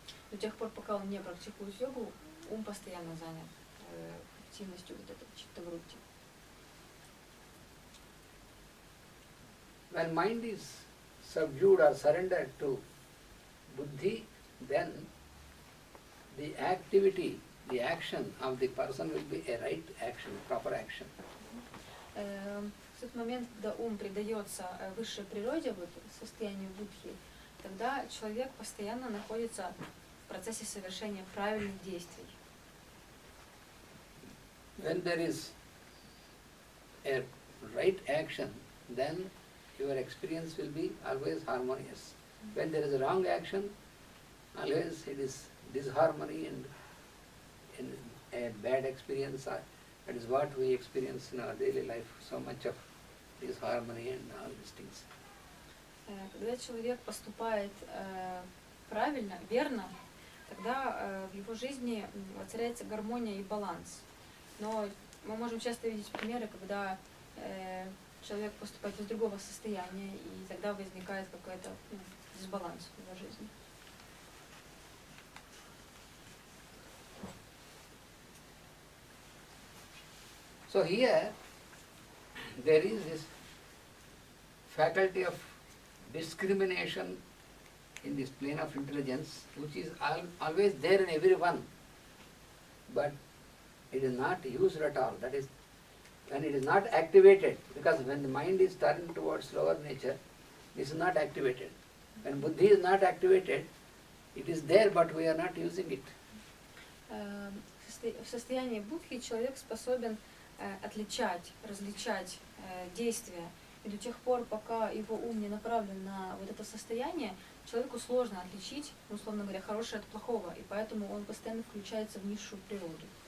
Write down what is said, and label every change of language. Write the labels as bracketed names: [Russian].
[Russian] До тех пор, пока он не практикует йогу, ум постоянно занят активностью вот этой читтаврутти. [English] When mind is subdued or surrendered to buddhi, then the activity, the action of the person will be a right action, proper action. [Russian] В тот момент, когда ум предается высшей природе, вот, состоянию будхи, тогда человек постоянно находится в процессе совершения правильных действий. [English] When there is a right action, then your experience will be always harmonious. When there is a wrong action, always it is disharmony and a bad experience That is what we experience in our daily life, so much of this harmony and all these things. [Russian] Когда человек поступает правильно, верно, тогда в его жизни воцаряется гармония и баланс. Но мы можем часто видеть примеры, когда человек поступает из другого состояния, и тогда возникает какой-то дисбаланс в его жизни. [English] So here there is this faculty of discrimination in this plane of intelligence, which is always there in everyone, but it is not used at all. That is, when it is not activated, because when the mind is turned towards lower nature, this is not activated. When buddhi is not activated, it is there, but we are not using it. [Russian] В состоянии будхи человек способен отличать, различать действия. И до тех пор, пока его ум не направлен на вот это состояние, человеку сложно отличить, условно говоря, хорошее от плохого, и поэтому он постоянно включается в низшую природу.